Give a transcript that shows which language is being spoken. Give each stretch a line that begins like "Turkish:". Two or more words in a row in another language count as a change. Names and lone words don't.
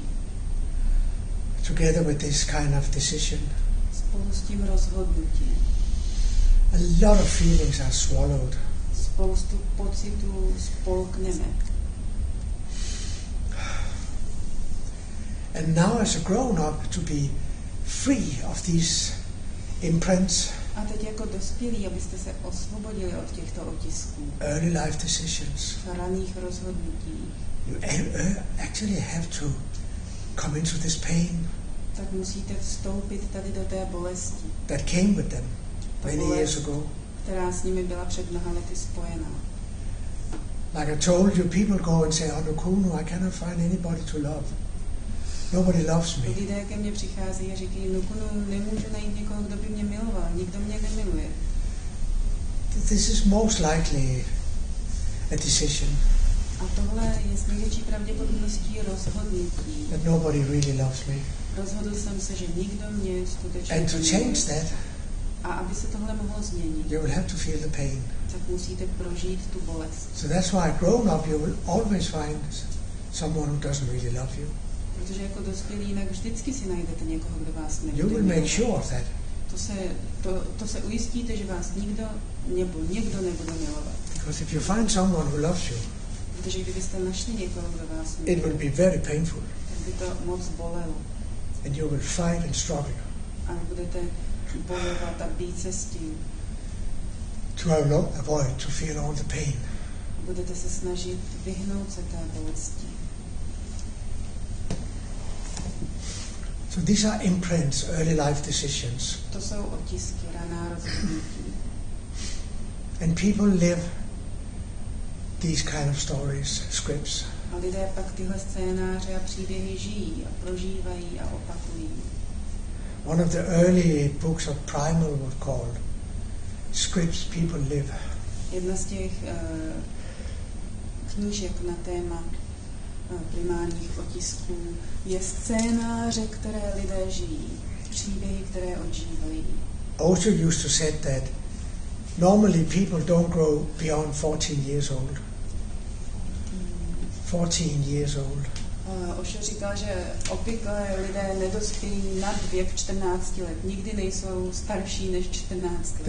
English: together with this kind of decision.
Czech: spolu s tím rozhodnutím.
English: A lot of feelings are swallowed.
Czech: Spoustu pocitů spolkneme.
English: And now as a grown-up to be free of these imprints,
Czech: A teď jako dospělí, abyste se osvobodili od těchto otisků,
English: early life decisions,
Czech: raných rozhodnutí,
English: you actually have to come into this pain
Czech: tak musíte vstoupit tady do té bolesti,
English: that came with them. many years ago.
Czech: Která s nimi byla před mnoha lety spojená.
English: Like I told you, people go and say, Nukunu, I cannot find anybody to love. Nobody loves me.
Czech: Lidé ke mně přicházejí a říkají, Nukunu, nemůžu najít někoho, kdo by mě miloval, nikdo mě nemiluje.
English: This is most likely a decision.
Czech: A tohle je s největší pravděpodobností rozhodnutí.
English: That nobody really loves me.
Czech: Rozhodl jsem se, že nikdo mě skutečně
English: And to change that,
Czech: a aby se tohle mohlo změnit,
English: you will have to feel the pain.
Czech: tak musíte prožít tu bolest.
English: So that's why grown up you will always find someone who doesn't really love you.
Czech: Protože jako dospělí jinak vždycky si najdete někoho, kdo vás nebude
English: You will
Czech: milovat.
English: make sure of that.
Czech: To se ujistíte, že vás někdo nebude milovat.
English: Because if you find someone who loves you,
Czech: Protože kdybyste našli někoho, kdo vás
English: it
Czech: miluje,
English: will be very painful.
Czech: tak by to moc bolelo.
English: And you will fight and struggle
Czech: A budete bojovat a být se s tím.
English: to avoid to feel all the pain.
Czech: Budete se snažit vyhnout se té bolesti.
English: So these are imprints, early life decisions.
Czech: To jsou otisky, raná rozhodnutí.
English: And people live these kind of stories, scripts.
Czech: A lidé pak tyhle scénáře a příběhy žijí a prožívají a opakují.
English: One of the early books of Primal was called Scripts People Live.
Czech: Jedna z těch knížek na téma primárních otisků je scénáře, které lidé žijí, příběhy, které odžívají.
English: Osho used to say that normally people don't grow beyond 14 years old. 14 years old.
Czech: Osho říkal, že obvykle lidé nedospějí nad věk 14 let. Nikdy nejsou starší než 14 let.